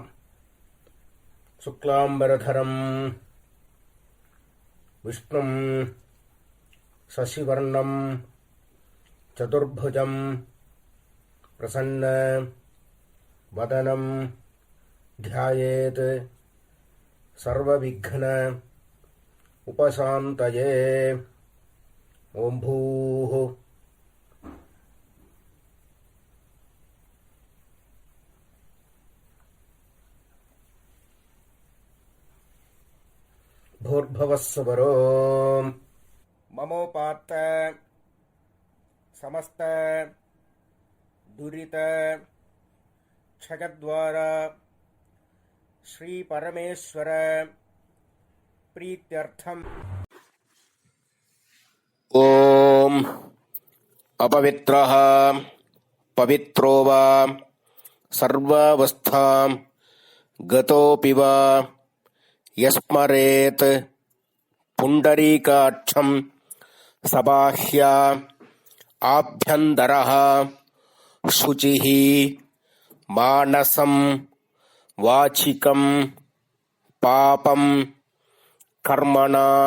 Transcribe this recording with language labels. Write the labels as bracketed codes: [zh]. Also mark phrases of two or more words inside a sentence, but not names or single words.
[sa] शुक्लाम्बरधरं विष्णुं शशिवर्णं चतुर्भुजं प्रसन्न वदनं ध्यायेत् सर्वविघ्न उपशान्तये. ओम् भूः भूर्भुवस्सुवरो ममोपात्त समस्त दुरित क्षयद्वारा श्री परमेश्वर प्रीत्यर्थम. ओम अपवित्रः पवित्रो वा सर्वावस्थां गतोऽपि वा यस्स्मरेत् पुण्डरीकाक्षं सबाह्या आभ्यन्तरः शुचिः मानसं वाचिकं पापं कर्मणा